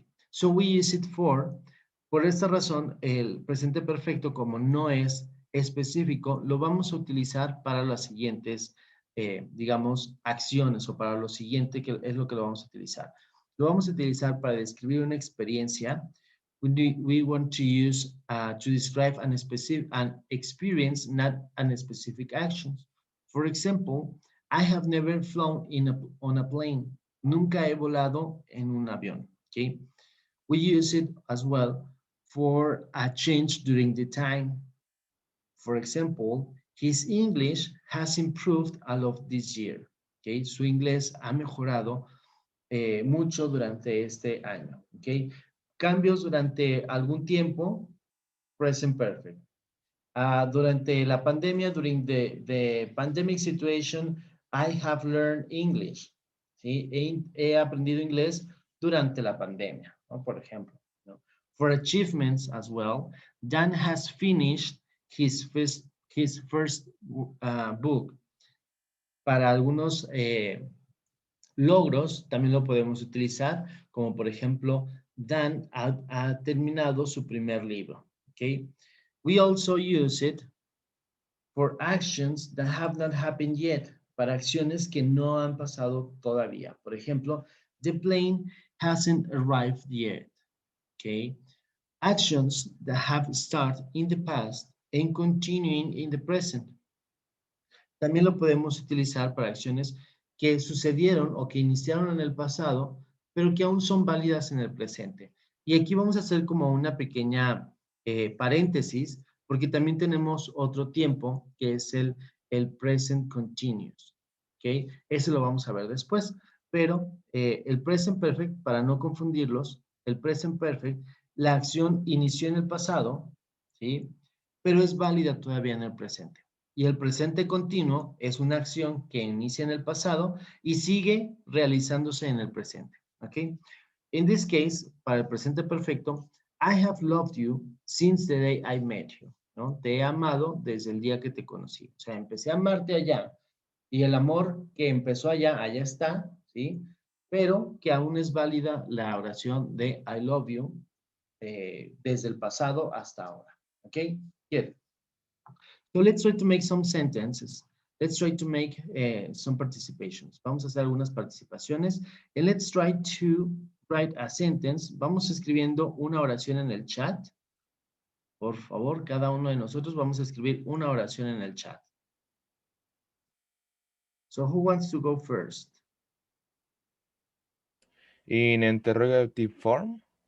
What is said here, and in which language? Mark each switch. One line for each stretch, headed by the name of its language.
English: So we use it for,
Spanish: por esta razón, el presente perfecto, como no es específico, lo vamos a utilizar para las siguientes, digamos, acciones o para lo siguiente que es lo que lo vamos a utilizar. Lo vamos a utilizar para describir una experiencia.
English: We want to use to describe an experience, not a specific action. For example, I have never flown on a plane.
Spanish: Nunca he volado en un avión. Okay?
English: We use it as well for a change during the time. For example, his English has improved a lot this year. ¿ok?
Spanish: Su inglés ha mejorado mucho durante este año, ¿ok? Cambios durante algún tiempo, present perfect. Durante la pandemia,
English: during the pandemic situation, I have learned English. ¿Sí?
Spanish: He aprendido inglés durante la pandemia, ¿no? Por ejemplo, ¿no?
English: For achievements as well, Dan has finished his first book.
Spanish: Para algunos logros también lo podemos utilizar, como por ejemplo, Dan ha terminado su primer libro.
English: ¿Ok? We also use it for actions that have not happened yet,
Spanish: para acciones que no han pasado todavía. Por ejemplo,
English: the plane hasn't arrived yet. Okay? Actions that have started in the past and continuing in the present.
Spanish: También lo podemos utilizar para acciones que sucedieron o que iniciaron en el pasado, pero que aún son válidas en el presente. Y aquí vamos a hacer como una pequeña paréntesis, porque también tenemos otro tiempo que es el present continuous. ¿Ok? Ese lo vamos a ver después. Pero el present perfect, para no confundirlos, el present perfect, la acción inició en el pasado, ¿sí? Pero es válida todavía en el presente. Y el presente continuo es una acción que inicia en el pasado y sigue realizándose en el presente. ¿Ok?
English: In this case,
Spanish: para el presente perfecto,
English: I have loved you since the day I met you. ¿No?
Spanish: Te he amado desde el día que te conocí. O sea, empecé a amarte allá y el amor que empezó allá, allá está, ¿sí? Pero que aún es válida la oración de
English: I love you
Spanish: desde el pasado hasta ahora.
English: ¿Ok? Good. So let's try to make some sentences. Let's try to make some participations.
Spanish: Vamos a hacer algunas participaciones.
English: And let's try to write a sentence.
Spanish: Vamos escribiendo una oración en el chat. Por favor, cada uno de nosotros vamos a escribir una oración en el chat.
English: So who wants to go first? In interrogative form?